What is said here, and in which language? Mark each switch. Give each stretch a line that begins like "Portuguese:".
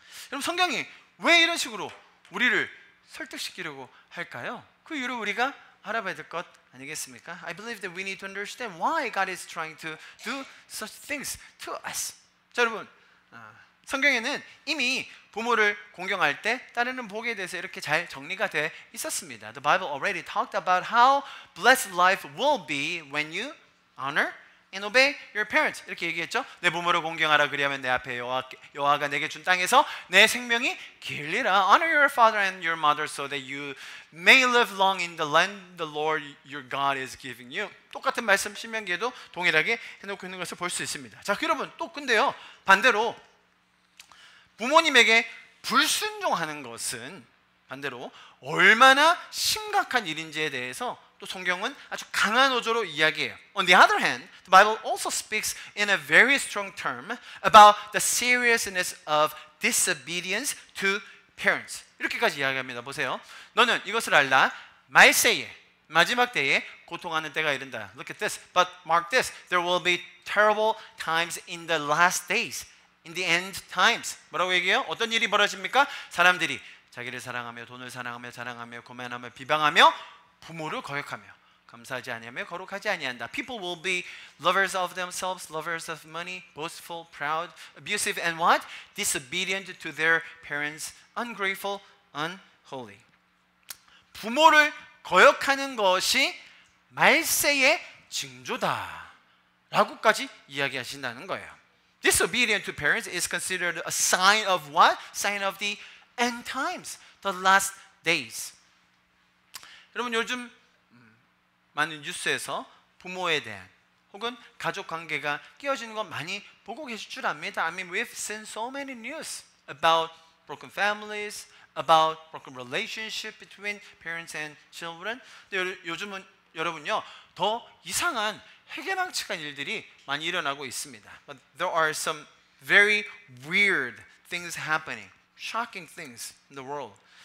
Korean: 여러분, 성경이 왜 이런 식으로 우리를 설득시키려고 할까요? 그 이유를 우리가 알아봐야 될 것 아니겠습니까?
English: I believe that we need to understand why God is trying to do such things to us.
Korean: 자, 여러분, 성경에는 이미 부모를 공경할 때 따르는 복에 대해서 이렇게 잘 정리가 돼 있었습니다.
English: The Bible already talked about how blessed life will be when you honor and obey your parents.
Korean: 이렇게 얘기했죠. 내 부모를 공경하라, 그리하면 내 앞에 여호와가 내게 준 땅에서 내 생명이 길리라.
English: Honor your father and your mother so that you may live long in the land the Lord your God is giving you.
Korean: 똑같은 말씀 신명기에도 동일하게 해놓고 있는 것을 볼 수 있습니다. 자, 여러분, 또 근데요, 반대로 부모님에게 불순종하는 것은 반대로 얼마나 심각한 일인지에 대해서 또 성경은 아주 강한 어조로 이야기해요. On the other hand, the Bible also speaks in a very strong term about the seriousness of disobedience to parents. 이렇게까지 이야기합니다. 보세요. 너는 이것을 알라. 말세에, 마지막 때에 고통하는 때가 이른다.
English: Look at this. But mark this. There will be terrible times in the last days. In the end times.
Korean: 뭐라고 얘기해요? 어떤 일이 벌어집니까? 사람들이 자기를 사랑하며 돈을 사랑하며 자랑하며 교만하며 비방하며 부모를 거역하며 감사하지 아니하며 거룩하지 아니한다.
English: People will be lovers of themselves, lovers of money, boastful, proud, abusive, and what? Disobedient to their parents, ungrateful, unholy.
Korean: 부모를 거역하는 것이 말세의 징조다 라고까지 이야기하신다는 거예요.
English: Disobedient to parents is considered a sign of what? Sign of the end times, the last days.
Korean: 여러분, 요즘 많은 뉴스에서 부모에 대한 혹은 가족 관계가 깨어지는 거 많이 보고 계실 줄 압니다.
English: I mean, we've seen so many news about broken families, about broken relationship between parents and children.
Korean: 근데 요즘은 여러분요, 더 이상한 해괴망측한 일들이 많이 일어나고 있습니다.
English: But there are some very weird things happening, shocking things in the world.